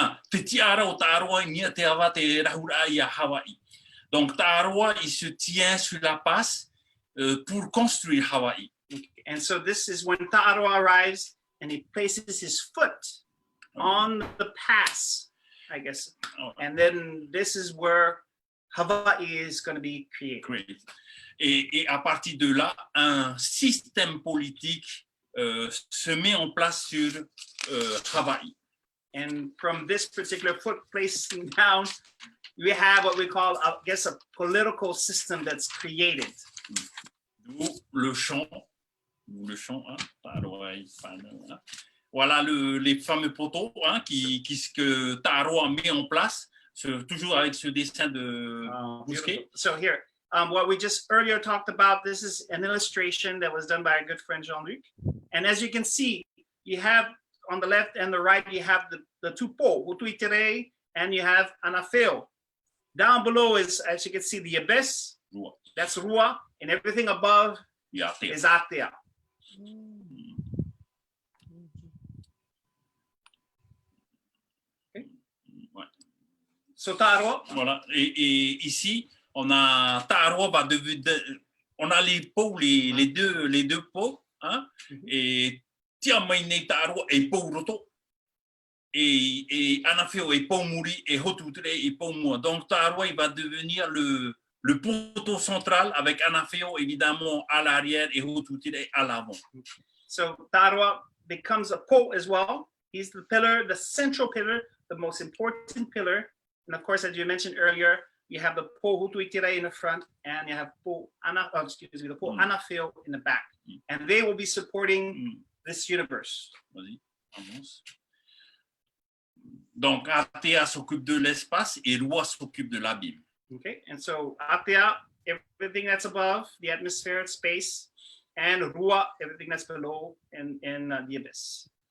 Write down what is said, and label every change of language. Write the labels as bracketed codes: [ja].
[ty] Te tiara o Taʻaroa nia te awa te rahura i a Hawaï. [fr] Donc Taʻaroa, il se tient sur la passe pour construire Hawaï. [en] And so this is when Taʻaroa arrives and he places his foot on the pass, I guess. And then this is where Hawaii is going to be created. [fr] Et à partir de là, un système politique se met en place sur Hawaï. [en] And from this particular foot placing down, we have what we call, I guess, a political system that's created. [fr] D'où le chant, hein, Taʻaroa, hein. Voilà les fameux poteaux, hein, que Taʻaroa met en place, toujours avec ce dessin de mousquet. [en] So here, what we just earlier talked about, this is an illustration that was done by our good friend Jean-Luc. And as you can see, you have on the left and the right, you have the two po, Hutuitere, and you have Anafeo. Down below is, as you can see, the abyss. Rua. That's Rua, and everything above is Atea. Okay. [fr] Ouais. [en] So Taʻaroa. [fr] Voilà. Et ici, on a Taʻaroa va devenir, on a les pots, les deux pots, hein, et Tiamaine Taʻaroa et Pouroto, et Anafeo et Poumuri et Hotutere et Poumua. Donc Taʻaroa, il va devenir le poteau central avec Anafeo évidemment à l'arrière et Hotutere à l'avant. [en] So Taʻaroa becomes a po as well. He's the pillar, the central pillar, the most important pillar. And of course, as you mentioned earlier, you have the po Hutuitere in the front, and you have the po Anafeo in the back. And they will be supporting this universe. [fr] Vas-y, avance. Donc, Atea s'occupe de l'espace et Rua s'occupe de l'abîme. [en] Okay, and so Atea, everything that's above the atmosphere, space, and Rua, everything that's below in the abyss.